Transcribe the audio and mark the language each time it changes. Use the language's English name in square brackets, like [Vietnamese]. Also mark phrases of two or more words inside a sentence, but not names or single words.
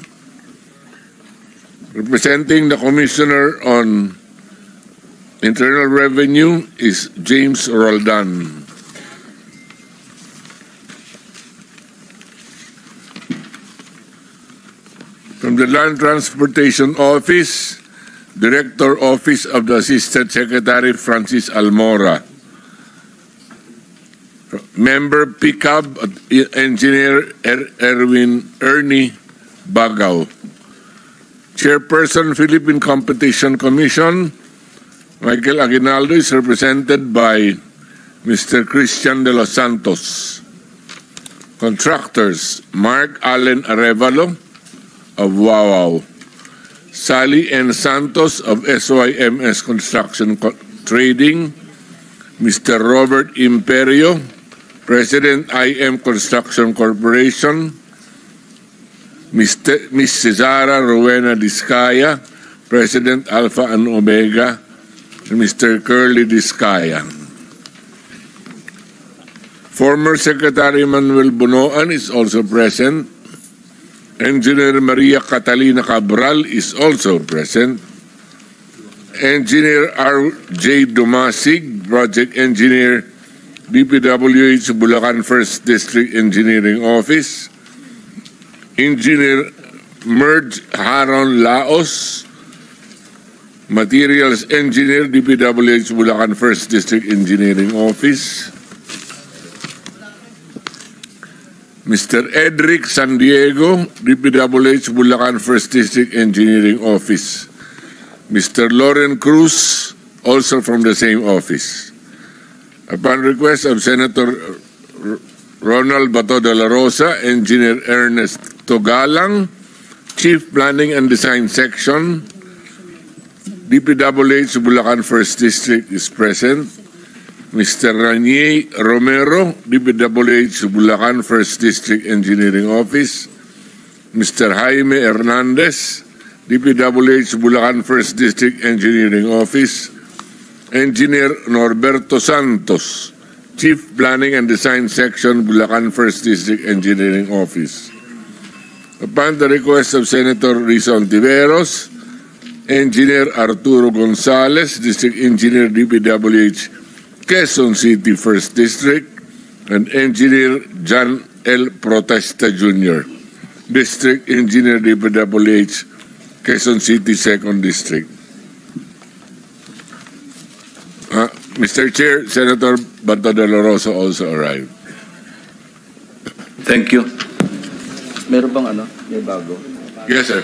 [English] Representing the Commissioner on Internal Revenue is James Roldan. From the Land Transportation Office, Director Office of the Assistant Secretary Francis Almora. Member PICAB, Engineer Ernie Bagaw. Chairperson, Philippine Competition Commission, Michael Aguinaldo is represented by Mr. Christian de los Santos. Contractors, Mark Allen Arevalo of Wawaw. Sally N. Santos of SYMS Construction Trading. Mr. Robert Imperio, President IM Construction Corporation. Miss Cesara Rowena Discaya, President Alpha and Omega, and Mr. Curly Discaya. Former Secretary Manuel Bunoan is also present. Engineer Maria Catalina Cabral is also present. Engineer R.J. Dumasig, Project Engineer, DPWH Bulacan 1st District Engineering Office. Engineer Merge Haron Laos, Materials Engineer, DPWH Bulacan 1st District Engineering Office. Mr. Edric San Diego, DPWH Bulacan 1st District Engineering Office. Mr. Loren Cruz, also from the same office. Upon request of Senator Ronald Bato de la Rosa, Engineer Ernest Togalang, Chief Planning and Design Section, DPWH Bulacan 1st District is present. Mr. Ranier Romero, DPWH Bulacan 1st District Engineering Office, Mr. Jaime Hernandez, DPWH Bulacan 1st District Engineering Office, Engineer Norberto Santos, Chief Planning and Design Section, Bulacan 1st District Engineering Office. Upon the request of Senator Risa Ontiveros, Engineer Arturo Gonzalez, District Engineer, DPWH Quezon City 1st District, and Engineer John L. Protesta Jr., District Engineer, DPWH Quezon City 2nd District. Mr. Chair, Senator Bato de la Rosa also arrived. Thank you. [Filipino] Meron bang may bago? [English] Yes, sir.